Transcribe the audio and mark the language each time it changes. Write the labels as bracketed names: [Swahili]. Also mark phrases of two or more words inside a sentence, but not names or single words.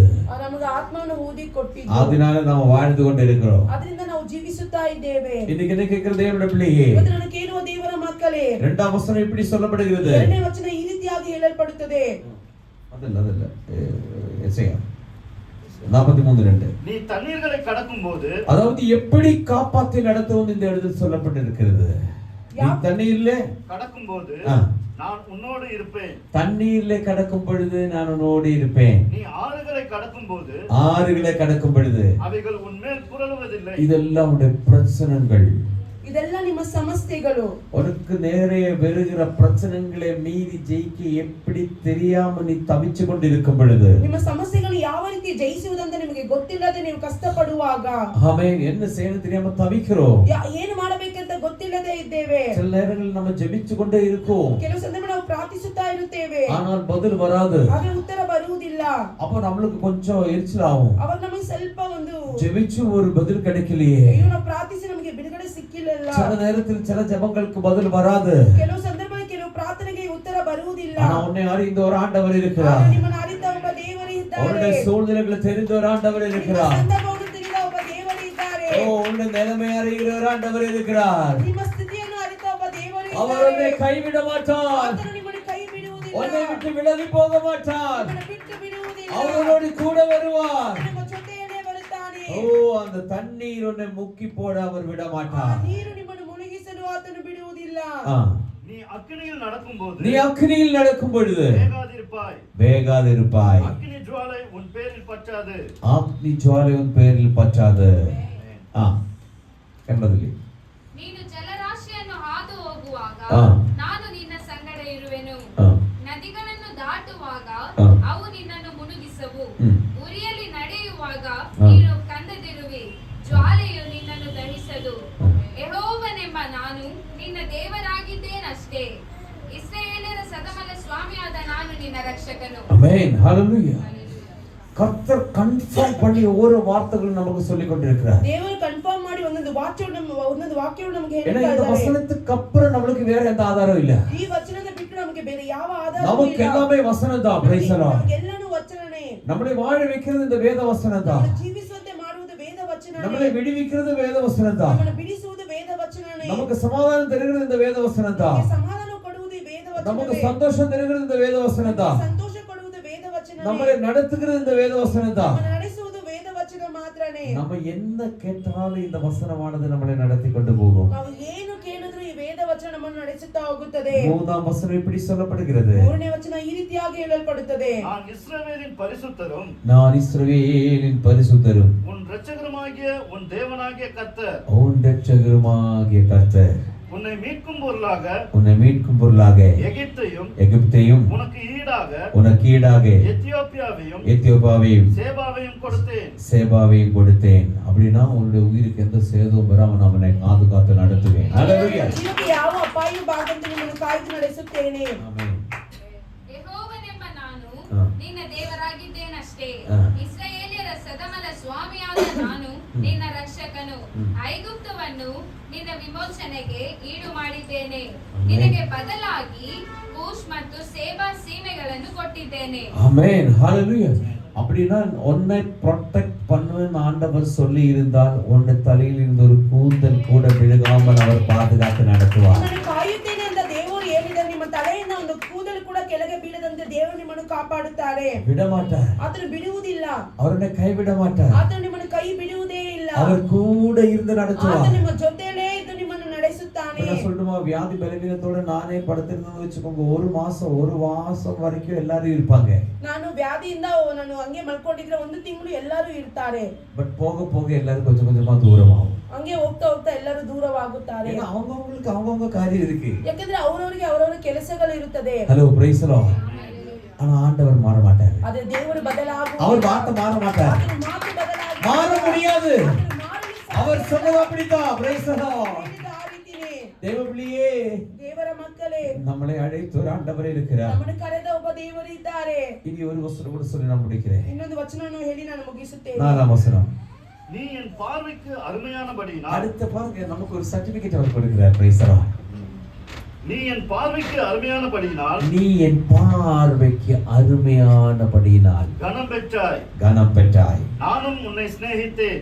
[Kannada] ನಮಗೆ ಆತ್ಮವನ್ನು ಊದಿ ಕೊಟ್ಟಿದ್ದು. [Tamil] அதனால ನಾವು வாழ்ந்து கொண்டு இருக்கிறோம். [Kannada] ಅದರಿಂದ ನಾವು ಜೀವಿಸುತ್ತಾ ಇದ್ದೇವೆ. [Tamil] இன்னைக்கு என்ன கேக்குற தேவனுடைய பிள்ளையே, [Kannada] ಇವತ್ತು ನಾನು ಕೇಳುವ ದೇವರ ಮಕ್ಕಳೇ, [Tamil] இரண்டாம் வசனம் இப்படி சொல்லப்படுகிறது. [Kannada] ಎರಡನೇ ವಚನ ಈ ರೀತಿಯಾಗಿ ಹೇಳಲ್ಪಡುತ್ತದೆ. [Tamil] அதல்ல எசையா 43:2. நீ தண்ணீர்களை கடக்கும்போது, அதாவது எப்படி காப்பாற்றி நடத்துவோம் இந்த இடத்தில் சொல்லப்பட்டிருக்கிறது. நீ தண்ணீர்ல கடக்கும்போது நான் உன்னோடு இருப்பேன். தண்ணீர்ல கடக்கும் பொழுது நான் உன்னோடு இருப்பேன். நீ ஆறுகளை கடக்கும்போது, ஆறுகளை கடக்கும் பொழுது அவைகள் உன்மேல் புரளுவதில்லை. இதெல்லாம் உடைய பிரச்சனைகள். [Kannada] ಇದೆಲ್ಲ ನಿಮ್ಮ ಸಮಸ್ಯೆಗಳು. [Tamil] உனக்கு நேரே வருகிற பிரச்சனைகளை மீறி ஜெயிக்க எப்படி தெரியாம நீ தவிச்சு கொண்டு இருக்கும் பொழுது, [Kannada] ನಿಮ್ಮ ಸಮಸ್ಯೆಗಳು ಯಾವ ರೀತಿ ಜಯಿಸುವುದಂತ ನಿಮಗೆ ಗೊತ್ತಿಲ್ಲದೆ ನೀವು ಕಷ್ಟಪಡುವಾಗ, [Tamil] ஆமென், என்ன செய்யணும் தெரியாம தவிக்கிறோம். [Kannada] ಏನು ಮಾಡಬೇಕಂತ ಗೊತ್ತಿಲ್ಲದೆ ಇದ್ದೇವೆ. [Tamil] சில நேரங்களில் நம்ம ஜெபிச்சு கொண்டே இருக்கோம். [Kannada] ಕೆಲವು ಸಂದರ್ಭ ನಾವು ಪ್ರಾರ್ಥಿಸುತ್ತಾ ಇರುತ್ತೇವೆ, [Tamil] ஆனால் பதில் வராது. [Kannada] ಆದ್ರೆ ಉತ್ತರ ಬರುವುದಿಲ್ಲ. [Tamil] அப்ப நம்மளுக்கு கொஞ்சம் எரிச்சல் ஆகும். [Kannada] ಅವಾಗ ನಮಗೆ ಸ್ವಲ್ಪ ಒಂದು [Tamil] ஜெபிச்சு ஒரு பதில் கிடைக்கலையே. [Kannada] ನಾವು ಪ್ರಾರ್ಥಿಸಿ ನಮಗೆ ಬಿಡುಗಡೆ ಸಿಕ್ಕಿಲ್ಲ. [Tamil] சில நேரத்தில் சில ஜெபங்களுக்கு பதில் வராது. [Kannada] ಕೆಲವು ಸಂದರ್ಭದಲ್ಲಿ ಕೆಲವು ಪ್ರಾರ್ಥನೆಗೆ ಉತ್ತರ ಬರುವುದಿಲ್ಲ. [Tamil] ஆனா உன்னை அறிந்த ஒரு ஆண்டவர் இருக்கிறார். [Kannada] ನಿಮ್ಮನ್ನು ಅರಿತ ಒಬ್ಬ ದೇವರು ಇದ್ದಾರೆ. [Tamil] உன்னுடைய சூழ்நிலைகளை தெரிந்த ஒரு ஆண்டவர் இருக்கிறார். [Kannada] ಸಂದರ್ಭವನ್ನು ತಿಳಿದ ಒಬ್ಬ ದೇವರು ಇದ್ದಾರೆ. [Tamil] உன்னுடைய நிலைமை அறிகிற ஒரு ஆண்டவர் இருக்கிறார். [Kannada] ನಿಮ್ಮ ಸ್ಥಿತಿಯನ್ನು ಅರಿತ ಒಬ್ಬ ದೇವರು [Tamil] அவர் [Kannada] ಇದ್ದಾರೆ. [Tamil] உன்னை கைவிட மாட்டார். [Kannada] ಆತನು ನಿಮ್ಮನ್ನು ಕೈ ಬಿಡುವುದಿಲ್ಲ. [Tamil] உன்னை விட்டு விலகி போக மாட்டார். [Kannada] ನಿಮ್ಮನ್ನು ಬಿಟ್ಟು ಬಿಡುವುದಿಲ್ಲ. [Tamil] அவரோடு கூட வருவார். [Kannada] ನಿಮ್ಮ ಜೊತೆಯಲ್ಲೇ ಬರುತ್ತಾನೆ. [Tamil] அந்த தண்ணீர் உன்னை முக்கி போட அவர் விட மாட்டார். [Kannada] ಆ ನೀರು ನಿಮ್ಮನ್ನು ಮುಳುಗಿಸಲು ಆತನು ಬಿಡುವುದಿಲ್ಲ. [Tamil] நீ அக்கினியில் நடக்கும்போது, நீ அக்கினியில் நடக்கும் பொழுது வேகாதிருப்பாய். வேகாதிருப்பாய். அக்கினி ஜுவாலை உன் பேரில் பற்றாது. அக்னி ஜுவாலை உன் பேரில் பற்றாது. [Kannada] ಎಂಬುದರಲ್ಲಿ ನೀನು ಜಲರಾಶಿಯನ್ನು ಹಾದು ಹೋಗುವಾಗ ನಾನು ನಿನ್ನ ಸಂಗಡ ಇರುವೆನು. ನದಿಗಳನ್ನು ದಾಟುವಾಗ ಅವು ನಿನ್ನನ್ನು ಮುಳುಗಿಸವು. ಉರಿಯಲ್ಲಿ ನಡೆಯುವಾಗ ನೀನು ಕಂದದಿರುವಿ, ಜ್ವಾಲೆಯು ನಿನ್ನನ್ನು ದಹಿಸದು. ಯೆಹೋವನೆಂಬ ನಾನು ನಿನ್ನ ದೇವರಾಗಿದ್ದೇನಷ್ಟೇ. ಇಸ್ರಾಯೇಲರ ಸದಮಲ ಸ್ವಾಮಿಯಾದ ನಾನು ನಿನ್ನ ರಕ್ಷಕನು. ಆಮೆನ್ ஹalleluya. [Tamil] கர்த்தர் கன்ஃபார்ம் பண்ணி ஒவ்வொரு வார்த்தைகளும் நமக்கு சொல்லிக் கொண்டிருக்கிறார். [Kannada] ದೇವರು ಕನ್ಫರ್ಮ್ ಮಾಡಿ ಒಂದೊಂದು ವಾಕ್ಯವನ್ನು ನಮಗೆ [Tamil] ஏன்னா [Kannada] ಹೇಳ್ತಾ [Tamil] இந்த [Kannada] ಇದ್ದಾರೆ. [Tamil] வசனத்துக்கு அப்புறம் நமக்கு வேற எந்த ஆதாரம் இல்ல. [Kannada] ಈ ವಚನದ ಬಿಟ್ಟು ನಮಗೆ ಬೇರೆ ಯಾವ ಆಧಾರವೂ [Tamil] நமக்கு [Kannada] ಇಲ್ಲ. [Tamil] எல்லாமே வசனம் தான். [English] Praise the Lord. [Kannada] ಎಲ್ಲಾನು ವಚನನೇ. [Tamil] நம்மளை வாழ வைக்கிறது இந்த வேத வசனம் தான். [Kannada] ನಮ್ಮನ್ನು ಜೀವಿಸುವಂತೆ ಮಾಡುವುದು ವೇದ ವಚನನೇ. [Tamil] நம்மளை விடுவிக்கிறது வேத வசனம் தான். [Kannada] ನಮ್ಮನ್ನು ಬಿಡಿಸುವುದು ವೇದ ವಚನನೇ. [Tamil] நமக்கு சமாதானம் தருகிறது இந்த வேத வசனம் தான். [Kannada] ನಮಗೆ ಸಮಾಧಾನ ಕೊಡುವುದು ಈ ವೇದ [Tamil] நமக்கு [Kannada] ವಚನವೇ. [Tamil] சந்தோஷம் தருகிறது இந்த வேத வசனம் தான். [Kannada] ಸಂತೋಷ ಕೊಡುವುದು ವೇದ ವಚನನೇ. [Tamil] நம்மளை நடத்துகிறது இந்த வேத வசனம் தான். [Kannada] ನಮ್ಮನ್ನು ನಡೆಸುವುದು ವೇದ ವಚನ ಮಾತ್ರನೇ. [Tamil] நம்ம என்ன கேட்டாலும் இந்த வசனமானது நம்மளை நடத்தி கொண்டு போகும். [Kannada] ನಾವು ಏನು ಕೇಳಿದ್ರು ಈ ವೇದ ವಚನ ನಮ್ಮನ್ನು ನಡೆಸುತ್ತಾ ಹೋಗುತ್ತದೆ. [Tamil] மூன்றாம் வசனம் இப்படி சொல்லப்படுகிறது. [Kannada] ಮೂರನೇ ವಚನ ಈ ರೀತಿಯಾಗಿ ಹೇಳಲ್ಪಡುತ್ತದೆ. [Tamil] நான் இஸ்ரவேலின் பரிசுத்தரும், நான் இஸ்ரவேலின் பரிசுத்தரும், உன் இரட்சகருமாகிய உன் தேவனாகிய கர்த்தர், உன் இரட்சகருமாகிய கர்த்தர், உன்னை மீட்கும் பொருளாக உன்னை மீட்கும் பொருளாக எகிப்தையும் உனக்கு ஈடாக எத்தியோப்பியாவையும் சேபாவையும் கொடுத்தேன். அப்படின்னா உன்னுடைய உயிருக்கு எந்த சேதமும் வராம நான் அவனை காத்து நடத்துவேன். [Kannada] ಯಾವ ಅಪಾಯ ಬಾರದಂತೆ ನಿಮ್ಮನ್ನು ಕಾಯ್ದು ನಡೆಸುತ್ತೇನೆ. ಆಮೆನ್. ಯೆಹೋವನೆಂಬ ನಾನು ಹಾ. ನಿನ್ನ ದೇವರಾಗಿದ್ದೇನಷ್ಟೇ. ಹಾ. ಇಸ್ರಾಯೇಲ್ಯರ ಸದಮಲ ಸ್ವಾಮಿಯಾದ ನಾನು ನಿನ್ನ ರಕ್ಷಕನು. ಐಗುಪ್ತವನ್ನು ನಿನ್ನ ವಿಮೋಚನೆಗೆ ಈಡು ಮಾಡಿದ್ದೇನೆ. ನಿನಗೆ ಬದಲಾಗಿ ಕೂಶ್ ಮತ್ತು ಸೇಬಾ ಸೀಮೆಗಳನ್ನು ಕೊಟ್ಟಿದ್ದೇನೆ. [Tamil] ஆமென். ஹalleluya. அப்படினா உன்னை ப்ரொடெக்ட் பண்ணுவேன்னு ஆண்டவர் சொல்லி இருந்தால் உன்னுடைய தலையில் இருந்த ஒரு கூந்தல் கூட விழுகாமல் அவர் பாதுகாத்து நடத்துவார். [Kannada] ನಿಮ್ಮನ್ನು ಕಾಯುತ್ತೇನೆ ಅಂತ ದೇವರು ಹೇಳಿದರೆ ನಿಮ್ಮ ತಲೆಯಿಂದ ಒಂದು ಕೂದಲು ಕೂಡ ಕೆಳಗೆ ಬೀಳದಂತೆ ದೇವರು ನಿಮ್ಮನ್ನು ಕಾಪಾಡುತ್ತಾರೆ. [Tamil] விடமாட்டார். [Kannada] ಆತನು ಬಿಡುವುದಿಲ್ಲ. [Tamil] அவரை கைவிட மாட்டார். [Kannada] ಆತನು ನಿಮ್ಮನ್ನು ಕೈ ಬಿಡುವುದೇ ಇಲ್ಲ. [Tamil] அவர் கூட இருந்து நடத்துவார். [Kannada] ಆತನು ನಿಮ್ಮ ಜೊತೆಯಲ್ಲೇ ಇದ್ದು ನಿಮ್ಮನ್ನು ನಡೆಸುತ್ತಾನೆ. [Tamil] நான் சொல்லுமா வியாதி பலவீனத்தோட நானே படுத்திருந்தேன்னு வெச்சுக்கோங்க, ஒரு மாசம் வரைக்கும் எல்லாரும் இருப்பாங்க. [Kannada] ನಾನು ವ್ಯಾಧಿಯಿಂದ ನಾನು ಹಂಗೆ ಮಲ್ಕೊಂಡಿದ್ರೆ ಒಂದು ತಿಂಗಳು ಎಲ್ಲರೂ ಇರ್ತಾರೆ. [Tamil] பட் போக போக எல்லாரும் கொஞ்சம் கொஞ்சமா தூரமாகும். [Kannada] ಹಂಗೆ ಹೋಗ್ತಾ ಹೋಗ್ತಾ ಎಲ್ಲರೂ ದೂರವಾಗುತ್ತಾರೆ. [Tamil] ஏன்னா அவங்களுக்கு அவங்கவங்க காரியம் இருக்கு. [Kannada] ಯಾಕಂದ್ರೆ ಅವರವರಿಗೆ ಅವರವರ ಕೆಲಸಗಳು ಇರುತ್ತದೆ. [English] Hello praise the Lord. [Tamil] ஆனா ஆண்டவர் மாற மாட்டார். [Kannada] ಅದೇ ದೇವರು ಬದಲಾಗುವುದಿಲ್ಲ. [Tamil] அவர் வார்த்தை மாற மாட்டார். [Kannada] ಆತನ ಮಾತು ಬದಲಾಗುವುದಿಲ್ಲ. [Tamil] மாற முடியாது. [Kannada] ಆತನು ಮಾಡಲು ಸಾಧ್ಯ. [Tamil] அவர் சொன்னது அப்படிதான். [English] Praise the Lord. [Kannada] ಹೇಳಿದ ಆ ರೀತಿನೇ. [Tamil] தேவபிள்ளையே, [Kannada] ದೇವರ ಮಕ್ಕಳೇ, [Tamil] நம்மளை அழைத்த ஒரு ஆண்டவர் இருக்கிறார். [Kannada] ನಮ್ಮನ್ನು ಕರೆದ ಒಬ್ಬ ದೇವರು ಇದ್ದಾರೆ. [Tamil] இனி ஒரு வசனம் கூட சொல்லி நான் முடிக்கிறேன். [Kannada] ಇನ್ನೊಂದು ವಚನವನ್ನು ಹೇಳಿ ನಾನು ಮುಗಿಸುತ್ತೇನೆ. [Tamil] 4ஆம் வசனம். நீ என் பார்வைக்கு அருமையானபடியினால் அடுத்த பாருங்க, நமக்கு ஒரு சர்டிபிகேட் அவர் கொடுக்கிறார். [English] Praise the Lord. [Tamil] நீ என் பார்வைக்கு அருமையானபடியினால் நீ என் பார்வைக்கு அருமையானபடியினால் கனம் பெற்றாய். நானும் உன்னை சிநேகித்தேன்.